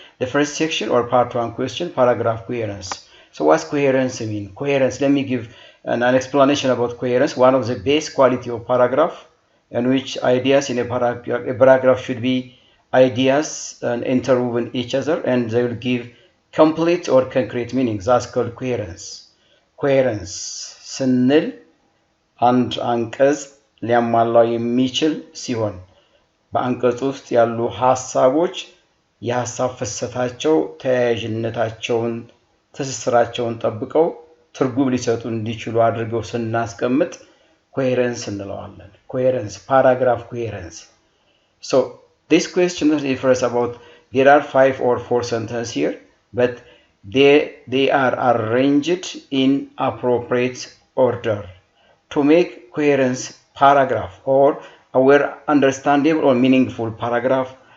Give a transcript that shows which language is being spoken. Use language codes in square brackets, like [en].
[en] The first section or part one question, paragraph coherence. So what's coherence mean? Coherence, let me give an explanation about coherence. One of the base quality of paragraph, in which ideas in a paragraph should be ideas and interwoven each other, and they will give complete or concrete meaning. That's called coherence. [am] Coherence ስንል አንድ አንቀጽ ሊያሟላው የሚችል ሲሆን በአንቀጽ ውስጥ ያሉ ሐሳቦች የሐሳብ ፍሰታቸው ተያያዥነታቸውን ትስስራቸውን ጠብቀው ትርጉም ሊሰጡ እንዲችሉ አድርገው ስናስቀምጥ coherence እንለዋለን. [en] Coherence, paragraph coherence. So this question refers about there are 5 or 4 sentences here, but they are arranged in appropriate order to make coherence paragraph or our understandable or meaningful paragraph.